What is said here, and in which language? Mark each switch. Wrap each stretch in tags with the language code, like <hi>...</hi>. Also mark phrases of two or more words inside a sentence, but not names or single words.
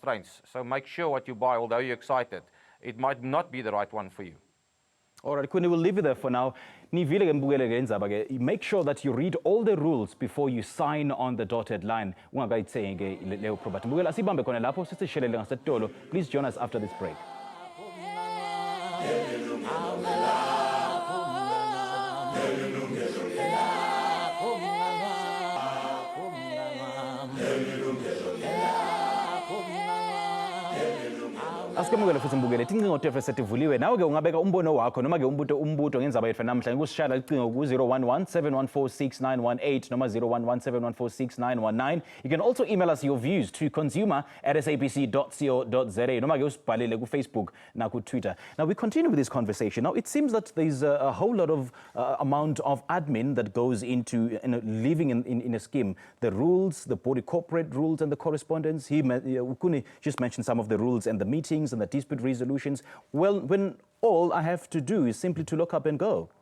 <en>So make sure what you buy, although you're excited, it might not be the right one for you. All right, Kuni, we'll leave you there for now. Make sure that you read all the rules before you sign on the dotted line. Please join us after this break.</en> <ss>Asikwamukele futhi mbukele tincingo tefe setivuliwe nawe ke ungabeka umbono wakho noma ke umbuto ngendzaba yethu namhlanje kusishaya icingo ku 011 714 6918 noma 011 714 6919.</ss> <en>You can also email us your views to consumer@sabc.co.za</en> <ss>noma ke usibhalele ku Facebook na ku Twitter.</ss> <en>Now we continue with this conversation. Now it seems that there's a whole lot of amount of admin that goes into living in a scheme. The rules, the body corporate rules and the correspondence. Ukuni just mentioned some of the rules and the meetings and the dispute resolutions. Well, when all I have to do is simply to look up and go.</en>